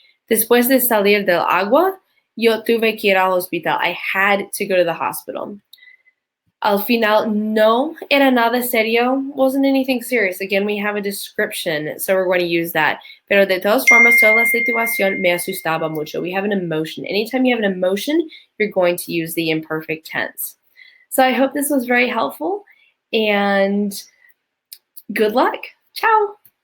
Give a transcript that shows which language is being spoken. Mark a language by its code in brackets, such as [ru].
[es] Después de salir del agua, yo tuve que ir al hospital. [en] I had to go to the hospital. [es] Al final, no era nada serio. [en] Wasn't anything serious. Again, we have a description, so we're going to use that. [es] Pero de todas formas, toda la situación me asustaba mucho. [en] We have an emotion. Anytime you have an emotion, you're going to use the imperfect tense. So I hope this was very helpful, and good luck. Ciao.